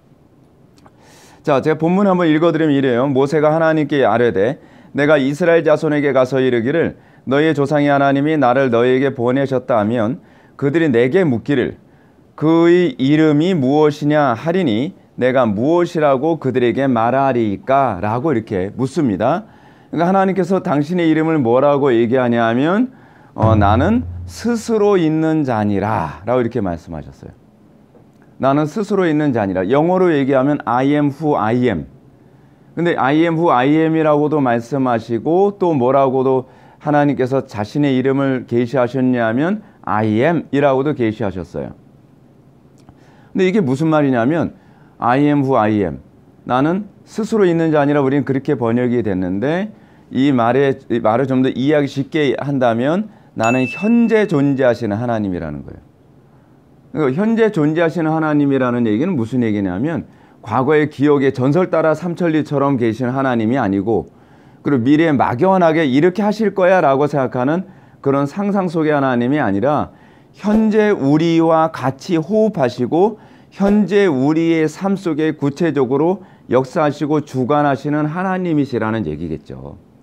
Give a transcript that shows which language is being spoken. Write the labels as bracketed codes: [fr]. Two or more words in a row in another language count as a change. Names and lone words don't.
[ko] 자, 제가 본문 한번 읽어드리면 이래요. 모세가 하나님께 아뢰되 내가 이스라엘 자손에게 가서 이르기를 너희의 조상의 하나님이 나를 너희에게 보내셨다 하면 그들이 내게 묻기를 그의 이름이 무엇이냐 하리니 내가 무엇이라고 그들에게 말하리까? 라고 이렇게 묻습니다. 그러니까 하나님께서 당신의 이름을 뭐라고 얘기하냐 하면 나는 스스로 있는 자니라 라고 이렇게 말씀하셨어요. 나는 스스로 있는 자니라. 영어로 얘기하면 [en] I am who I am. [ko] 근데 [en] I am who I am [ko] 이라고도 말씀하시고 또 뭐라고도 하나님께서 자신의 이름을 계시하셨냐면 [en] I am [ko] 이라고도 계시하셨어요. 근데 이게 무슨 말이냐면 [en] I am who I am. [ko] 나는 스스로 있는 자 아니라 우리는 그렇게 번역이 됐는데 이 말을 좀 더 이해하기 쉽게 한다면 나는 현재 존재하시는 하나님이라는 거예요. 그러니까 현재 존재하시는 하나님이라는 얘기는 무슨 얘기냐면 과거의 기억의 전설 따라 삼천리처럼 계신 하나님이 아니고 그리고 미래에 막연하게 이렇게 하실 거야 라고 생각하는 그런 상상 속의 하나님이 아니라 현재 우리와 같이 호흡하시고 현재 우리의 삶 속에 구체적으로 역사하시고 주관하시는 하나님이시라는 얘기겠죠.